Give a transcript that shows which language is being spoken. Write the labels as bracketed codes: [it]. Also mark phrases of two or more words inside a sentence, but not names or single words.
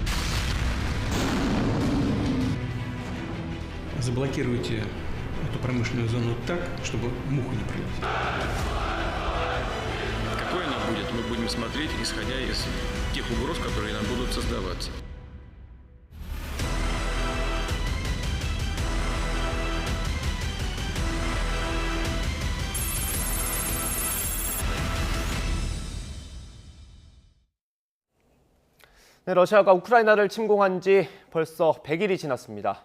[ru] Заблокируйте эту промышленную зону так, чтобы муха не пролетела. Какой она будет, мы будем смотреть, исходя из тех угроз, которые нам будут создаваться. [ko] 네, 러시아가 우크라이나를 침공한 지 벌써 100일이 지났습니다.